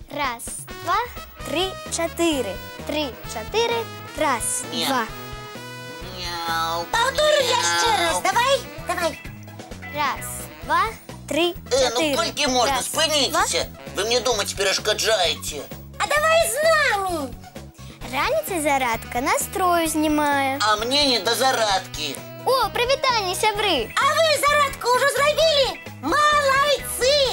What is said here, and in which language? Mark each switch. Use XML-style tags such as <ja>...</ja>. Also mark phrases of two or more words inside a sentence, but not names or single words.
<ru>Раз, два, три, четыре. Три, четыре. Раз, Нет. два. Мяу.</ru> <be>Повтори яшчэ раз, давай.</be> <ru>Раз, два, три, Ну четыре.</ru> <be>колькі можна,</be> <ru>Раз, два.</ru> <be>спыніцеся. Вы мне думаць перашкаджаеце.</be> <ru>А давай з нами.</ru> <be>Раніцай зарадка настрою знімае. А мне не до зарадкі. О, прывітанне, сябры! А вы зарадку ўжо зрабілі? Малайцы!</be>